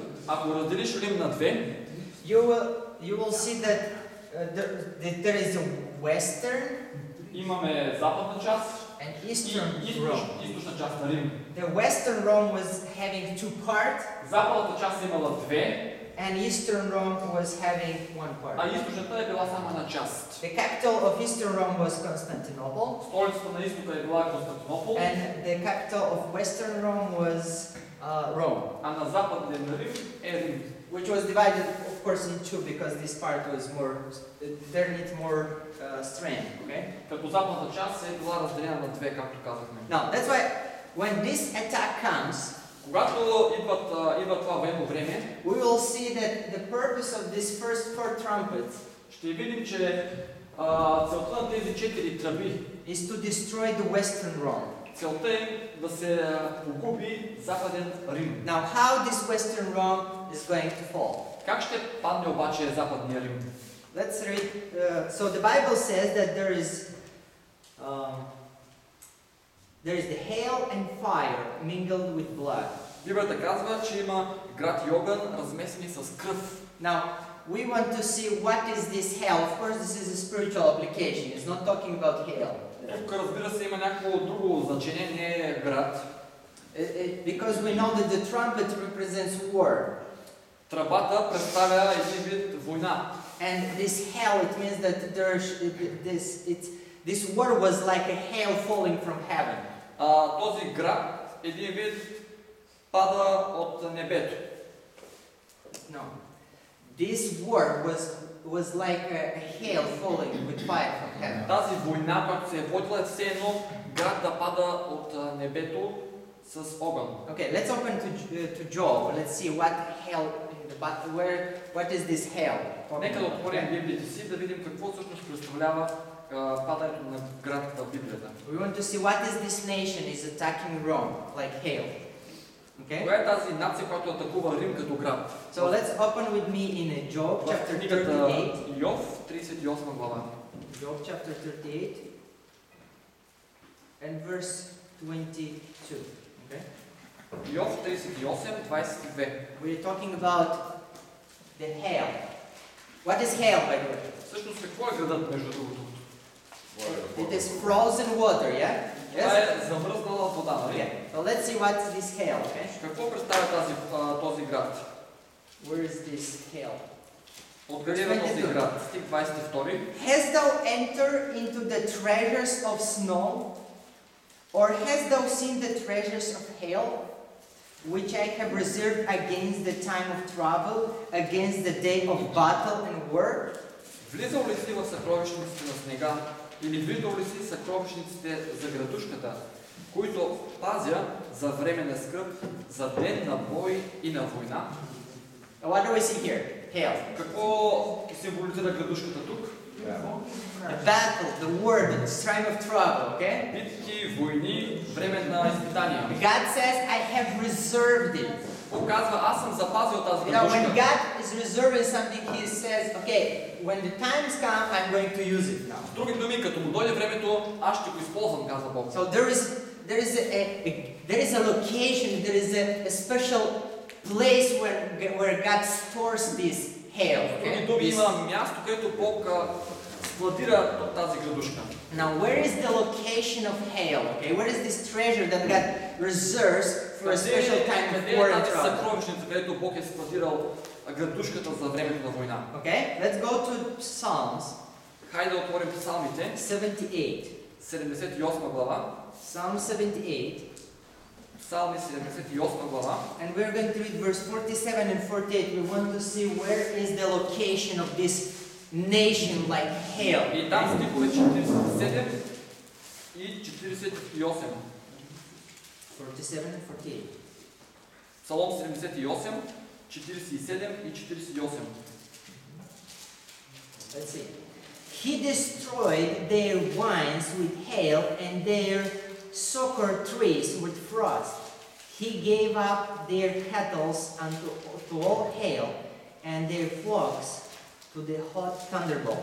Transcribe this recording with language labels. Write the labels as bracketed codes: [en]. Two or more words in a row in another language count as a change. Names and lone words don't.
[bg] Ако разделиш Рим на две, [en] you will see that there is a western [bg] имаме западна част [en] and [bg] и [en] eastern Rome. [bg] източна част на Рим. [en] The western Rome was having two parts, [bg] Западната част имала две, [en] and eastern Rome was having one [bg] а [en] part. [bg] източната е била само една част. [en] The capital of eastern Rome was Constantinople, [bg] Столицата на изтока е била Константинопол, [en] and the capital of western Rome was Rome, [bg] а на западния на Рим е Рим. [en] which was divided, of course, in two because this part was there needs more strength. Okay. [bg] Като западната част е била разделена на две, както казахме. [en] Now that's why when this attack comes, [bg] Когато идва това военно време, [en] we will see that the purpose of this first four trumpets [bg] ще видим, че целта на тези четири тръби, [en] is to destroy the western Rome. [bg] целта е да се погуби западен Рим. [en] Now, how this western Rome is going to fall? [bg] Как ще падне обаче западния Рим? [en] Let's read. So the Bible says that there is the hail and fire mingled with blood. [bg] Библията казва, че има град и огън, размесени с кръв. [en] Now, we want to see what is this hail. Of course, this is a spiritual application. It's not talking about hail. [bg] Тук, разбира се, има някакво друго значение, не е град. [en] Because we know that the trumpet represents war. [bg] Тръбата представя един вид война. [en] And this hail, it means that this war was like a hail falling from heaven. [bg] Този град един вид пада от небето. [en] No. This war was like a hail falling with fire from heaven. [bg] Тази война, която се е водила, е все едно град да пада от небето с огън. [en] Okay, let's open to Job. Let's see what hail what is this hail? [bg] Нека да отворим Библията си, да видим какво всъщност представлява падането на град в Библията. [en] We want to see what is this nation is attacking Rome like hail. Okay? [bg] Коя е тази нация, която атакува Рим като град? [en] So let's open with me in Job [bg] В [en] chapter [bg] книгата 38. Йов, 38 глава. [en] Job chapter 38 and verse 22. Okay? [bg] Йов 38, 22. [en] We're talking about the hail. What is hail, by the way? [bg] Всъщност какво е градът, между другото? [en] It is frozen water, yeah? [bg] Това [en] Yes? [bg] е замръзнала вода, нали? [en] Okay. So let's see what is this hail, okay? [bg] Какво представя този град? [en] Where is this hail? [bg] Откъде е този град? Стих 22. [en] Hast thou entered into the treasures of snow? Or hast thou seen the treasures of hail, which I have reserved against the time of trouble, against the day of battle and war? [bg] Влизал ли си в съкровищниците на снега, или влизал ли си в съкровищниците за градушката, които пазя за време на скръб, за ден на бой и на война? [en] What do we see here? Hail. [bg] Какво символизира градушката тук? [en] The battle, the war, the time of trouble, okay? [bg] Битки, войни, време на изпитания. [en] God says, I have reserved it. [bg] Бог казва, аз съм запазил тази [en] You know, when [bg] градушка. [en] God is reserving something, He says, okay, when the times come, I'm going to use it now. [bg] С други думи, като му дойде времето, аз ще го използвам, казва Бог. [en] So there is a location, there is a special place where God stores this hail. [bg] С други [en] Okay? [bg] думи, [en] This- [bg] има място, където Бог складира тази градушка. [en] Now, where is the location of hail? Okay, where is this treasure that God reserves for a special time of [bg] Къде [en] war [bg] е [en] and [bg] тази [en] trouble? [bg] съкровищница, където Бог е складирал градушката за времето на война? [en] Okay, let's go to Psalms [bg] Хайде да отворим псалмите, 78. 78 глава. [en] Psalm 78, [bg] Псалми 78 глава. [en] and we're going to read verse 47 and 48. We want to see where is the location of this nation like hail. [bg] И там стихове 47 и 48. [en] 47 and 48. [bg] Псалом 78, 47 и 48. [en] Let's see. He destroyed their vines with hail and their sucker trees with frost. He gave up their cattle to all hail and their flocks to the hot thunderbolt.